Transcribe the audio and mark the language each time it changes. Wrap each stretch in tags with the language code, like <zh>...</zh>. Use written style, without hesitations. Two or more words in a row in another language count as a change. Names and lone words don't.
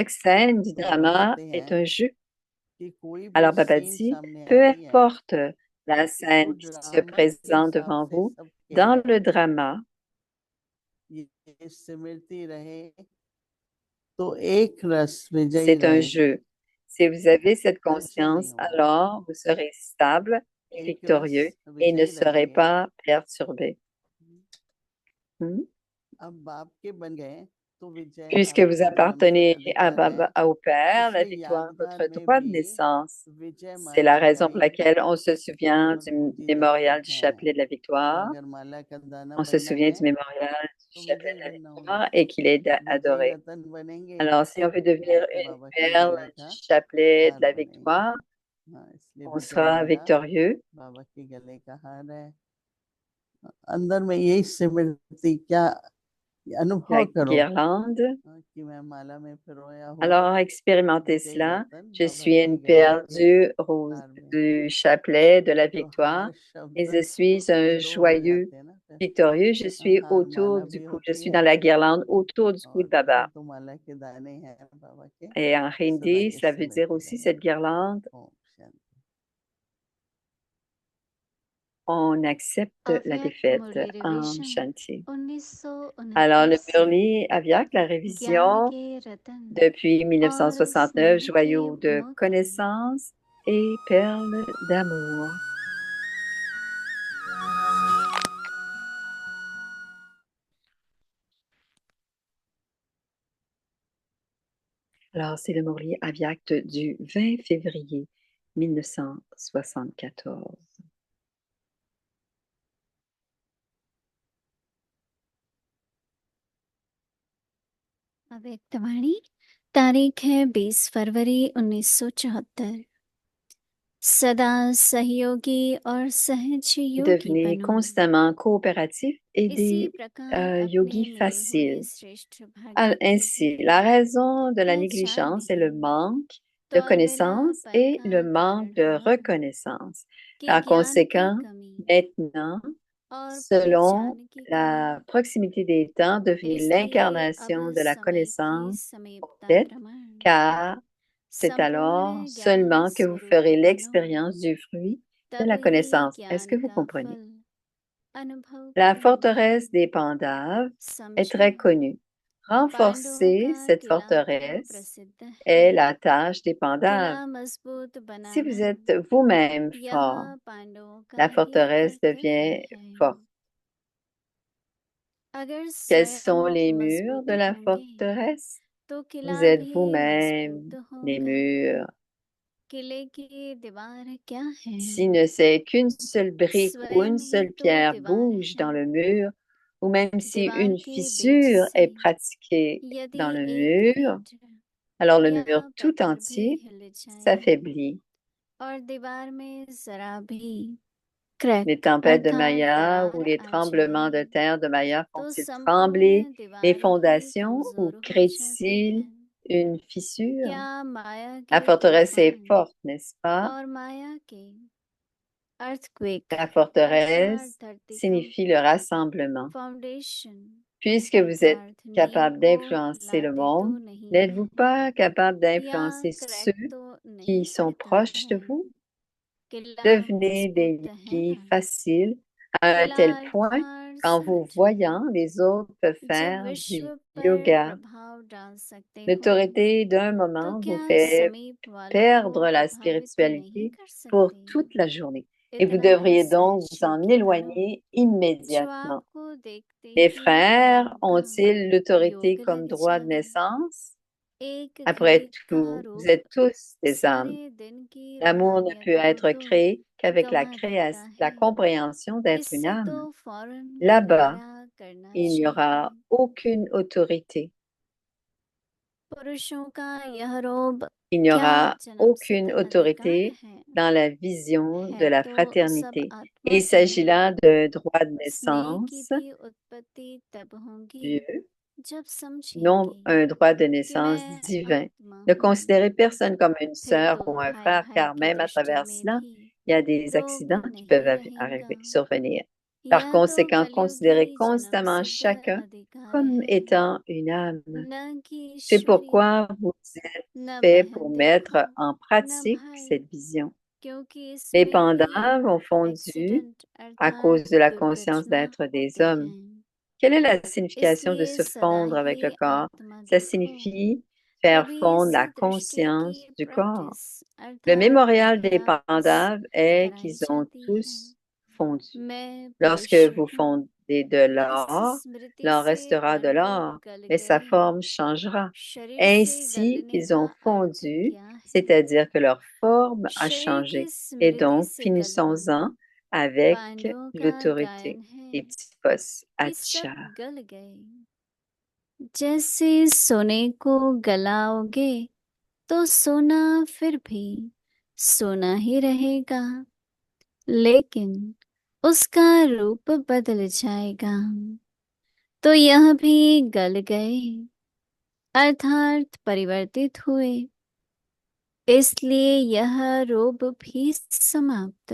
<fr>chaque scène du</fr> <hi>तो बाबा</hi> <fr>drama</fr> <hi>कहते</hi> <fr>est</fr> <hi>हैं</hi> <fr>un jeu.</fr> <hi>कि कोई भी</hi> <fr>Alors Baba</fr> <hi>सीन</hi> <fr>dit,</fr> <hi>सामने</hi> <fr>peu</fr> <hi>आती है</hi> <fr>importe La</fr> <hi>इसको</hi> <fr>scène qui se</fr> <hi>ड्रामा के</hi> <fr>présente</fr> <hi>हिसाब</hi> <fr>devant</fr> <hi>से</hi> <fr>vous,</fr> <hi>सब</hi> <fr>dans</fr> <hi>कहना</hi> <fr>le</fr> <hi>है।</hi> <fr>drama,</fr> <hi>ये स्मृति रहे तो एक रस विजयी</hi> <fr>c'est un</fr> <hi>रहेगा।</hi> <fr>jeu. Si vous avez cette</fr> <hi>टेंशन नहीं</hi> <fr>conscience,</fr> <hi>होगा।</hi> <fr>alors vous serez stable et</fr> <hi>एक रस</hi> <fr>victorieux et ne</fr> <hi>विजयी</hi> <fr>serez</fr> <hi>रहेंगे।</hi> <fr>pas perturbé. Hmm?</fr> <hi>अब बाप के बन गए तो विजय</hi> <fr>Puisque vous</fr> <hi>आपका जन्मसिद्ध</hi> <fr>appartenez à</fr> <hi>अधिकार है।</hi> <fr>Baba, au Père, la</fr> <hi>इसलिए</hi> <fr>victoire est</fr> <hi>यादगार</hi> <fr>votre</fr> <hi>में</hi> <fr>droit de</fr> <hi>भी</hi> <fr>naissance.</fr> <hi>विजय</hi> <fr>C'est</fr> <hi>माला</hi> <fr>la raison pour</fr> <hi>हमारी</hi> <fr>laquelle on se souvient</fr> <hi>ऊपर</hi> <fr>du</fr> <hi>पूजी जाती</hi> <fr>mémorial du</fr> <hi>है।</hi> <fr>chapelet de la</fr> <hi>तो</hi> <fr>victoire.</fr> <hi>अगर माला का दाना</hi> <fr>On se</fr> <hi>बनना</hi> <fr>souvient</fr> <hi>है</hi> <fr>du mémorial du</fr> <hi>तो</hi> <fr>chapelet</fr> <hi>विजय</hi> <fr>de la</fr> <hi>बनना होगा।</hi> <fr>victoire et qu'il est</fr> <hi>विजयी</hi> <fr>adoré.</fr> <hi>रतन बनेंगे</hi> <fr>Alors, si on veut devenir</fr> <hi>तो</hi> <fr>une</fr> <hi>बाबा के</hi> <fr>perle</fr> <hi>गले</hi> <fr>du</fr> <hi>का</hi> <fr>chapelet de</fr> <hi>हार</hi> <fr>la</fr> <hi>बनेंगे।</hi> <fr>victoire,</fr> <hi>हाँ, इसलिए</hi> <fr>on</fr> <hi>विजय</hi> <fr>sera</fr> <hi>माला</hi> <fr>victorieux.</fr> <hi>बाबा के गले का हार है। अंदर में यही स्मृति क्या</hi> <fr>La</fr> <hi>अनुभव करो</hi> <fr>guirlande.</fr> <hi>कि मैं माला में पिरोया हूँ</hi> <fr>Alors, expérimentez</fr> <hi>विजयी</hi> <fr>cela.</fr> <hi>रतन</hi> <fr>Je</fr> <hi>बाबा</hi> <fr>suis</fr> <hi>के</hi> <fr>une</fr> <hi>गले</hi> <fr>perle</fr> <hi>के</hi> <fr>du,</fr> <hi>हार में।</hi> <fr>du chapelet de la</fr> <hi>तो</hi> <fr>victoire</fr> <hi>हार</hi> <fr>et</fr> <hi>शब्द</hi> <fr>je suis un</fr> <hi>में दो हो</hi> <fr>joyeux</fr> <hi>जाते हैं ना फिर।</hi> <fr>victorieux. Je suis</fr> <hi>हार</hi> <fr>autour</fr> <hi>माला</hi> <fr>du</fr> <hi>भी</hi> <fr>cou, je</fr> <hi>होती</hi> <fr>suis</fr> <hi>है</hi> <fr>dans la guirlande autour du cou</fr> <hi>और</hi> <fr>de Baba.</fr> <hi>तो माला के दाने हैं बाबा के</hi> <fr>Et en</fr> <hi>सदा</hi> <fr>hindi,</fr> <hi>ये</hi> <fr>cela veut dire</fr> <hi>स्मृति</hi> <fr>aussi</fr> <hi>रहे।</hi> <fr>cette guirlande,</fr> <hi>ओम शांति।</hi> <fr>on accepte la</fr> <hi>अव्यक्त</hi> <fr>défaite</fr> <hi>मुरली</hi> <fr>en</fr> <hi>रिवीजन</hi> <fr>Shanti. Alors, le 1929</fr> <hi>से</hi> <fr>Murli Avyak, la</fr> <hi>ज्ञान</hi> <fr>révision</fr> <hi>के रतन</hi> <fr>depuis</fr> <hi>और</hi> <fr>1969,</fr> <hi>स्नेह के</hi> <fr>joyau de</fr> <hi>मुकुट</hi> <fr>connaissance et perle d'amour. Alors, c'est le Murli Avyak du 20 février 1974.</fr> <hi>अव्यक्तवाणी तारीख है 20 फरवरी 1974 सदा सहयोगी और सहज योगी</hi> <fr>Devenez</fr> <hi>बनो</hi> <fr>constamment coopératif et</fr> <hi>इसी</hi> <fr>des</fr> <hi>प्रकार अपने</hi> <fr>yogis</fr> <hi>मिले हुए</hi> <fr>faciles.</fr> <hi>श्रेष्ठ भाग्य को</hi> <fr>Ainsi, la raison de la</fr> <hi>पहचान</hi> <fr>négligence est le</fr> <hi>नहीं</hi> <fr>manque</fr> <hi>तो</hi> <fr>de</fr> <hi>अलबेला</hi> <fr>connaissance</fr> <hi>पल</hi> <fr>et</fr> <hi>का</hi> <fr>le manque</fr> <hi>कारण</hi> <fr>de</fr> <hi>हुआ</hi> <fr>reconnaissance.</fr> <hi>कि</hi> <fr>Par</fr> <hi>ज्ञान की</hi> <fr>conséquent,</fr> <hi>कमी</hi> <fr>maintenant,</fr> <hi>और</hi> <fr>selon</fr> <hi>पहचान की कमी</hi> <fr>la proximité des temps, devenez</fr> <hi>इसलिए अब</hi> <fr>l'incarnation de la</fr> <hi>समय की</hi> <fr>connaissance</fr> <hi>समीपता</hi> <fr>complète,</fr> <hi>प्रमाण</hi> <fr>car c'est alors</fr> <hi>संपूर्ण ज्ञान</hi> <fr>seulement que vous</fr> <hi>स्वरूप</hi> <fr>ferez</fr> <hi>बनो</hi> <fr>l'expérience du fruit de</fr> <hi>तब</hi> <fr>la</fr> <hi>ही</hi> <fr>connaissance. Est-ce</fr> <hi>ज्ञान</hi> <fr>que vous</fr> <hi>का</hi> <fr>comprenez?</fr> <hi>फल अनुभव</hi> <fr>La</fr> <hi>करेंगे</hi> <fr>forteresse des Pandaves est</fr> <hi>समझो</hi> <fr>très connue.</fr> <hi>पांडवों</hi> <fr>Renforcer</fr> <hi>का</hi> <fr>cette</fr> <hi>किला तो</hi> <fr>forteresse</fr> <hi>प्रसिद्ध है</hi> <fr>est la tâche des</fr> <hi>किला</hi> <fr>Pandaves.</fr> <hi>मजबूत</hi> <fr>Si</fr> <hi>बनाना</hi> <fr>vous êtes vous-même fort,</fr> <hi>यह पांडवों का</hi> <fr>la</fr> <hi>ही</hi> <fr>forteresse</fr> <hi>कर्तव्य</hi> <fr>devient</fr> <hi>है</hi> <fr>forte.</fr> <hi>अगर</hi> <fr>Quels</fr> <hi>स्वयं</hi> <fr>sont les murs</fr> <hi>मजबूत</hi> <fr>de la</fr> <hi>होंगे</hi> <fr>forteresse?</fr> <hi>तो किला</hi> <fr>Vous êtes</fr> <hi>भी</hi> <fr>vous-même</fr> <hi>मजबूत</hi> <fr>les</fr> <hi>होगा</hi> <fr>murs.</fr> <hi>किले की दीवार क्या है</hi> <fr>Si ne c'est qu'une seule brique ou</fr> <hi>स्वयं</hi> <fr>une</fr> <hi>ही</hi> <fr>seule</fr> <hi>तो</hi> <fr>pierre</fr> <hi>दीवार</hi> <fr>bouge</fr> <hi>है</hi> <fr>dans le mur, ou même si</fr> <hi>दीवार</hi> <fr>une</fr> <hi>के बीच</hi> <fr>fissure</fr> <hi>से</hi> <fr>est pratiquée</fr> <hi>यदि</hi> <fr>dans le</fr> <hi>एक</hi> <fr>mur,</fr> <hi>ईंट</hi> <fr>alors le</fr> <hi>या</hi> <fr>mur tout</fr> <hi>पत्थर भी</hi> <fr>entier</fr> <hi>हिल जाए</hi> <fr>s'affaiblit.</fr> <hi>और दीवार में जरा भी</hi> <fr>Les</fr> <hi>क्रैक</hi> <fr>tempêtes de</fr> <hi>अर्थात</hi> <fr>Maya ou</fr> <hi>दरार</hi> <fr>les</fr> <hi>आ</hi> <fr>tremblements de</fr> <hi>जाए</hi> <fr>terre de Maya</fr> <hi>तो</hi> <fr>font-ils trembler</fr> <hi>संपूर्ण</hi> <fr>les</fr> <hi>दीवार ही</hi> <fr>fondations ou</fr> <hi>कमजोर हो जाती</hi> <fr>créent-ils</fr> <hi>है</hi> <fr>une fissure?</fr> <hi>क्या माया</hi> <fr>La</fr> <hi>के</hi> <fr>forteresse est</fr> <hi>तूफान</hi> <fr>forte, n'est-ce pas?</fr> <hi>और माया के अर्थक्वेक</hi> <fr>La</fr> <hi>अर्थात</hi> <fr>forteresse</fr> <hi>धरतीकंप</hi> <fr>signifie le rassemblement.</fr> <hi>फाउंडेशन</hi> <fr>Puisque vous êtes</fr> <hi>अर्थात नींव</hi> <fr>capable</fr> <hi>को</hi> <fr>d'influencer le</fr> <hi>हिलाते तो</hi> <fr>monde,</fr> <hi>नहीं</hi> <fr>n'êtes-vous</fr> <hi>हैं</hi> <fr>pas capable</fr> <hi>या</hi> <fr>d'influencer</fr> <hi>क्रैक</hi> <fr>ceux</fr> <hi>तो</hi> <fr>qui</fr> <hi>नहीं</hi> <fr>sont</fr> <hi>पड़ता</hi> <fr>proches</fr> <hi>है</hi> <fr>de vous?</fr> <hi>किला</hi> <fr>Devenez des</fr> <hi>मजबूत है</hi> <fr>yogis</fr> <hi>ना</hi> <fr>faciles à un</fr> <hi>किला</hi> <fr>tel point</fr> <hi>अर्थात</hi> <fr>qu'en vous</fr> <hi>समझो</hi> <fr>voyant, les autres peuvent</fr> <hi>जब</hi> <fr>faire</fr> <hi>विश्व</hi> <fr>du</fr> <hi>पर</hi> <fr>yoga.</fr> <hi>प्रभाव डाल सकते हो</hi> <fr>L'autorité d'un</fr> <hi>तो</hi> <fr>moment vous</fr> <hi>क्या</hi> <fr>fait</fr> <hi>समीप वालों को</hi> <fr>perdre la</fr> <hi>प्रभावित नहीं</hi> <fr>spiritualité</fr> <hi>कर</hi> <fr>pour</fr> <hi>सकते</hi> <fr>toute la journée. Et vous</fr> <hi>इतना ही</hi> <fr>devriez donc</fr> <hi>सहज</hi> <fr>vous en</fr> <hi>योगी बनो</hi> <fr>éloigner</fr> <hi>जो</hi> <fr>immédiatement.</fr> <hi>आपको देखते</hi> <fr>Les</fr> <hi>ही</hi> <fr>frères</fr> <hi>उनका</hi> <fr>ont-ils l'autorité</fr> <hi>योग</hi> <fr>comme</fr> <hi>लग</hi> <fr>droit de</fr> <hi>जाए</hi> <fr>naissance?</fr> <hi>एक घड़ी</hi> <fr>Après</fr> <hi>का</hi> <fr>tout, vous</fr> <hi>रूप</hi> <fr>êtes tous des âmes.</fr> <hi>सारे दिन की</hi> <fr>L'amour ne</fr> <hi>रूहानियत</hi> <fr>peut</fr> <hi>को</hi> <fr>être</fr> <hi>तो</hi> <fr>créé qu'avec la</fr> <hi>गंवा देता</hi> <fr>création, la</fr> <hi>है</hi> <fr>compréhension d'être une</fr> <hi>इससे तो</hi> <fr>âme.</fr> <hi>फौरन</hi> <fr>Là-bas,</fr> <hi>किनारा करना</hi> <fr>il n'y</fr> <hi>चाहिए</hi> <fr>aura aucune autorité.</fr> <hi>पुरुषों का यह रोब</hi> <fr>Il n'y</fr> <hi>क्या</hi> <fr>aura</fr> <hi>जन्मसिद्ध</hi> <fr>aucune</fr> <hi>अधिकार</hi> <fr>autorité</fr> <hi>है</hi> <fr>dans la vision de</fr> <hi>है</hi> <fr>la</fr> <hi>तो सब</hi> <fr>fraternité.</fr> <hi>आत्मा</hi> <fr>Il</fr> <hi>से</hi> <fr>s'agit</fr> <hi>है</hi> <fr>là de droit de</fr> <hi>स्नेह की</hi> <fr>naissance,</fr> <hi>भी उत्पत्ति तब होगी</hi> <fr>Dieu,</fr> <hi>जब</hi> <fr>non</fr> <hi>समझेंगे</hi> <fr>un droit de</fr> <hi>कि</hi> <fr>naissance</fr> <hi>मैं</hi> <fr>divin.</fr> <hi>आत्मा</hi> <fr>Ne</fr> <hi>हूँ</hi> <fr>considérez personne comme une</fr> <hi>फिर</hi> <fr>sœur</fr> <hi>तो</hi> <fr>ou un</fr> <hi>भाई</hi> <fr>frère,</fr> <hi>भाई</hi> <fr>car</fr> <hi>की</hi> <fr>même à</fr> <hi>दृष्टि</hi> <fr>travers</fr> <hi>में</hi> <fr>cela,</fr> <hi>भी</hi> <fr>il y a des</fr> <hi>रोब</hi> <fr>accidents qui</fr> <hi>नहीं</hi> <fr>peuvent</fr> <hi>रहेगा</hi> <fr>arriver, survenir. Par</fr> <hi>यह तो</hi> <fr>conséquent,</fr> <hi>कलयुगी</hi> <fr>considérez constamment</fr> <hi>जन्मसिद्ध</hi> <fr>chacun</fr> <hi>अधिकार</hi> <fr>comme</fr> <hi>है</hi> <fr>étant une âme.</fr> <hi>न कि</hi> <fr>C'est</fr> <hi>ईश्वरीय</hi> <fr>pourquoi vous êtes</fr> <hi>न</hi> <fr>fait pour</fr> <hi>बहन</hi> <fr>mettre</fr> <hi>देखो</hi> <fr>en</fr> <hi>न</hi> <fr>pratique</fr> <hi>भाई</hi> <fr>cette vision.</fr> <hi>क्योंकि</hi> <fr>Les</fr> <hi>इसमें भी</hi> <fr>pandas ont fondu</fr> <hi>एक्सीडेंट</hi> <fr>à</fr> <hi>अर्थात</hi> <fr>cause de la conscience</fr> <hi>दुर्घटना</hi> <fr>d'être des</fr> <hi>होती</hi> <fr>hommes.</fr> <hi>है।</hi> <fr>Quelle est la signification de</fr> <hi>इसलिए</hi> <fr>se</fr> <hi>सदा</hi> <fr>fondre avec le</fr> <hi>ही</hi> <fr>corps? Ça</fr> <hi>आत्मदुख हो।</hi> <fr>signifie faire</fr> <hi>कभी</hi> <fr>fondre</fr> <hi>इस</hi> <fr>la</fr> <hi>दृष्टि की</hi> <fr>conscience du corps.</fr> <hi>प्रैक्टिस</hi> <fr>Le</fr> <hi>अर्थात</hi> <fr>mémorial des</fr> <hi>अभ्यास</hi> <fr>pandas est</fr> <hi>कराई</hi> <fr>qu'ils ont</fr> <hi>जाती है।</hi> <fr>tous fondu.</fr> <hi>मैं</hi> <fr>Lorsque</fr> <hi>पुरुष</hi> <fr>vous</fr> <hi>हूँ,</hi> <fr>fondez de</fr> <hi>इस</hi> <fr>l'or,</fr> <hi>स्मृति</hi> <fr>l'or</fr> <hi>से</hi> <fr>restera de</fr> <hi>मन को</hi> <fr>l'or,</fr> <hi>गल</hi> <fr>mais sa</fr> <hi>गए।</hi> <fr>forme changera.</fr> <hi>शरीर से</hi> <fr>Ainsi</fr> <hi>गलने</hi> <fr>qu'ils</fr> <hi>का</hi> <fr>ont</fr> <hi>अर्थ</hi> <fr>fondu,</fr> <hi>क्या है?</hi> <fr>c'est-à-dire que leur forme a</fr> <hi>शरीर की</hi> <fr>changé. Et</fr> <hi>स्मृति</hi> <fr>donc,</fr> <hi>से गलना</hi> <fr>finissons-en avec</fr> <hi>पांडवों का</hi> <fr>l'autorité</fr> <hi>गायन है</hi> <fr>des petits postes.</fr> <hi>कि सब</hi> <fr>Acha.</fr> <hi>गल गए। जैसे सोने को गलाओगे तो सोना फिर भी सोना ही रहेगा, लेकिन उसका रूप बदल जाएगा। तो यह भी गल गए अर्थात परिवर्तित हुए, इसलिए यह रूप भी समाप्त।</hi>